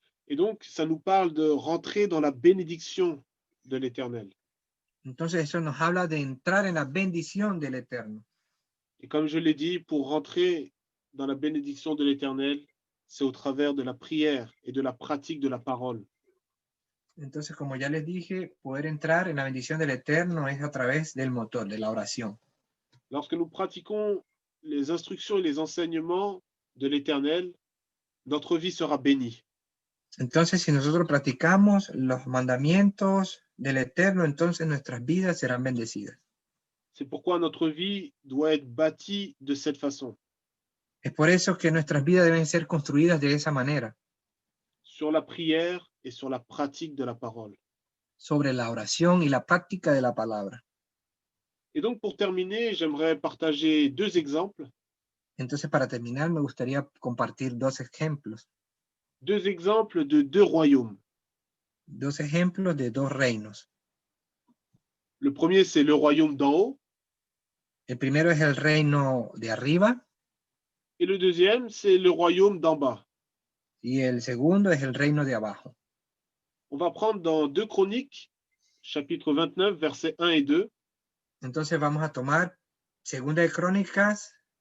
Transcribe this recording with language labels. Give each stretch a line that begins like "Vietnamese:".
French: Et donc, ça nous parle de rentrer dans la bénédiction de l'Éternel.
Spanish: Entonces eso nos habla de entrar en la bendición del Eterno.
French: Et comme je l'ai dit, pour rentrer dans la bénédiction de l'Éternel, c'est au travers de la prière et de la pratique de la parole.
Spanish: Entonces, como ya les dije, poder entrar en la bendición del Eterno es a través del motor, de la oración.
French: Lorsque nous pratiquons les instructions et les enseignements de l'Éternel, notre vie sera bénie.
Spanish: Entonces, si nosotros practicamos los mandamientos del Eterno, entonces nuestras vidas serán bendecidas.
French: C'est pourquoi notre vie doit être bâtie de cette façon.
Spanish: Es por eso que nuestras vidas deben ser construidas de esa manera.
French: Sur la prière et sur la pratique de la parole.
Spanish: Sobre la oración y la práctica de la palabra.
French: Et donc, pour terminer, j'aimerais partager deux exemples.
Spanish: Entonces, para terminar, me gustaría compartir dos ejemplos.
French: Deux exemples de deux royaumes.
Spanish: Dos ejemplos de dos reinos.
French: Le premier, c'est le royaume d'en haut.
Spanish: El primero es el reino de arriba.
French: Et le deuxième, c'est le royaume d'en bas.
Spanish: Y el segundo es el reino de abajo.
French: On va prendre dans 2 Chroniques, chapitre 29, versets 1 et 2.
Spanish: Entonces vamos a tomar Segunda de Crónicas.